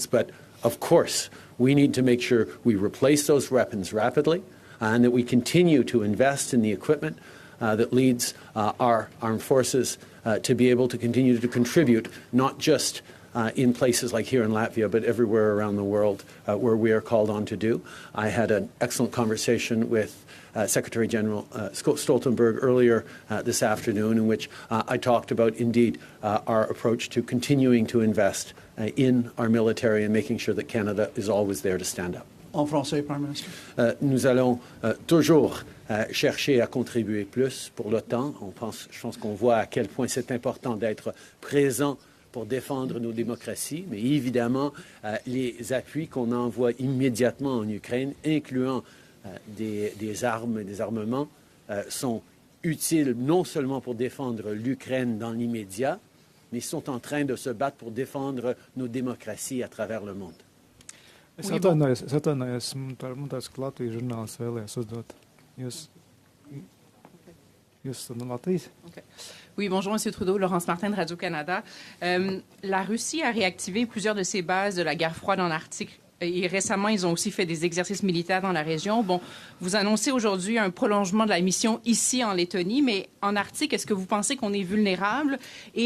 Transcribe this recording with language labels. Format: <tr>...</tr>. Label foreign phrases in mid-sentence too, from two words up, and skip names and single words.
<en>But of course, we need to make sure we replace those weapons rapidly and that we continue to invest in the equipment that leads our armed forces to be able to continue to contribute, not just in places like here in Latvia, but everywhere around the world where we are called on to do. I had an excellent conversation with Secretary General Stoltenberg earlier this afternoon, in which I talked about, indeed, our approach to continuing to invest in our military and making sure that Canada is always there to stand up.</en> <fr>En français,</fr> <en>Prime Minister.</en> <fr>Nous allons toujours chercher à contribuer plus pour l'OTAN. Je pense qu'on voit à quel point c'est important d'être présent pour défendre nos démocraties, mais évidemment, les appuis qu'on envoie immédiatement en Ukraine, incluant des armes et des armements, sont utiles non seulement pour défendre l'Ukraine dans l'immédiat, mais sont en train de se battre pour défendre nos démocraties à travers le monde.</fr> <lv>Es atvainojos, man tās, ka Latvijas žurnālists vēlējās uzdot. Jūs esat no Latvijas?</lv> <fr>Okay. Oui, bonjour, M. Trudeau, Laurence Martin de Radio-Canada. La Russie a réactivé plusieurs de ses bases de la guerre froide en Arctique. Et récemment, ils ont aussi fait des exercices militaires dans la région. Bon, vous annoncez aujourd'hui un prolongement de la mission ici en Lettonie, mais en Arctique, est-ce que vous pensez qu'on est vulnérable?</fr>